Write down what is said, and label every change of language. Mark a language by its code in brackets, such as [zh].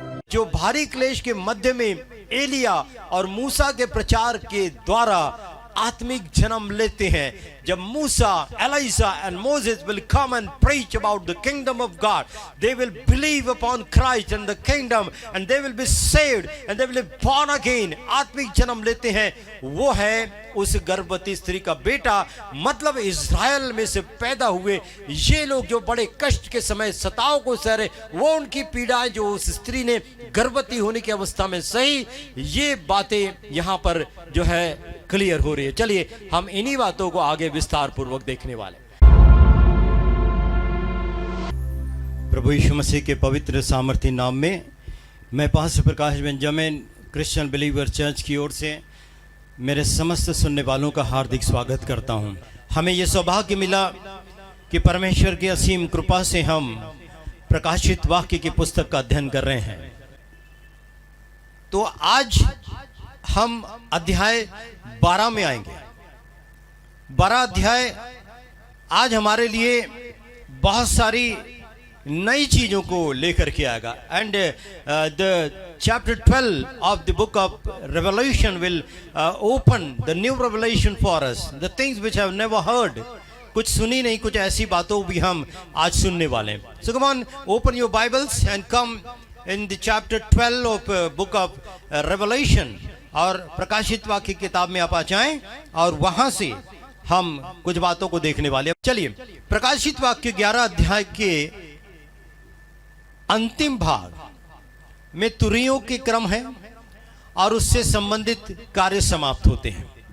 [hi] जो भारी क्लेश के मध्य में एलिया और मूसा के प्रचार के द्वारा आत्मिक जन्म लेते हैं। जब मूसा, Elijah and Moses [en] will come and preach about the kingdom of God, they will believe upon Christ and the kingdom and they will be saved and they will be born again। [hi] आत्मिक जन्म लेते हैं, वो है उस गर्भवती स्त्री का बेटा, मतलब इज़राइल में से पैदा हुए ये लोग जो बड़े कष्ट के समय सताव को सह रहे, वो उनकी पीड़ाएं जो उस स्त्री ने गर्भवती होने की अवस्था में सही, ये बातें यहाँ पर जो है क्लियर हो रही है। चलिए हम इन्हीं बातों को आगे विस्तार पूर्वक देखने वाले। प्रभु यीशु मसीह के पवित्र सामर्थ्य नाम में मैं पास्टर प्रकाश बेंजामिन क्रिश्चियन बिलीवर चर्च की ओर से मेरे समस्त सुनने वालों का हार्दिक स्वागत करता हूं। हमें यह सौभाग्य मिला कि परमेश्वर की असीम कृपा से हम प्रकाशित वाक्य की पुस्तक का अध्ययन कर रहे हैं। तो आज हम अध्याय 12 में आएंगे। 12 अध्याय आज हमारे लिए बहुत सारी नई चीजों को लेकर के आएगा। [en] And the chapter 12 of the book of Revelation will open the new revelation for us, the things which I have never heard। [hi] कुछ सुनी नहीं, कुछ ऐसी बातों भी हम आज सुनने वाले हैं। [en] So come on, open your Bibles and come in the chapter 12 of book of Revelation। [hi] और प्रकाशित वाक्य किताब में आप आ जाएं और वहां से हम कुछ बातों को देखने वाले हैं। चलिए प्रकाशित वाक्य 11 अध्याय के अंतिम भाग में तुरियों के क्रम है और उससे संबंधित कार्य समाप्त होते हैं।